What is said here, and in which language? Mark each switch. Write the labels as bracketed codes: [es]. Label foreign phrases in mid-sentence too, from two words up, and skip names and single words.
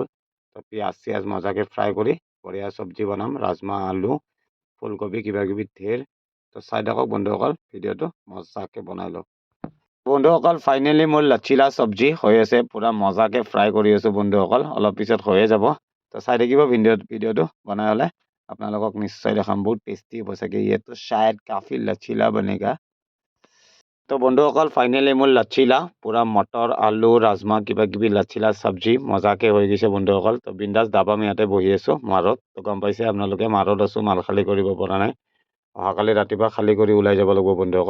[as] তো পিঁয়াজ চিয়াজ মজাকৈ ফ্ৰাই কৰি বঢ়িয়া চব্জি বনাম, ৰাজমাহ, আলু, ফুলকবি কিবাকিবি ঢেৰ। তো চাই থাকক বন্ধুসকল, ভিডিঅ'টো মজাকৈ বনাই লওক। বন্ধুসকল ফাইনেলি মোৰ লচ্ছিলা চব্জি হৈ আছে, পূৰা মজাকৈ ফ্ৰাই কৰি আছোঁ বন্ধুসকল। অলপ পিছত হৈয়ে যাব। তো চাই থাকিব ভিডিঅ'টো, বনাই হ'লে আপোনালোকক নিশ্চয় দেখাম। বহুত টেষ্টি হ'ব চাগে। [hi] ये तो शायद काफ़ी लचीला बनेगा। [as] তো বন্ধুসকল ফাইনেলি মোৰ লচ্ছিলা পূৰা মটৰ, আলু, ৰাজমাহ কিবাকিবি লচ্ছিলা চব্জি মজাকৈ হৈ গৈছে বন্ধুসকল। তো বিন্দাছ দাবাম ইয়াতে বহি আছোঁ মাৰত। তো গম পাইছে আপোনালোকে মাৰত আছোঁ, মাল খালী কৰিব পৰা নাই। অহাকালি ৰাতিপুৱা খালী কৰি ওলাই যাব লাগিব বন্ধুসকল।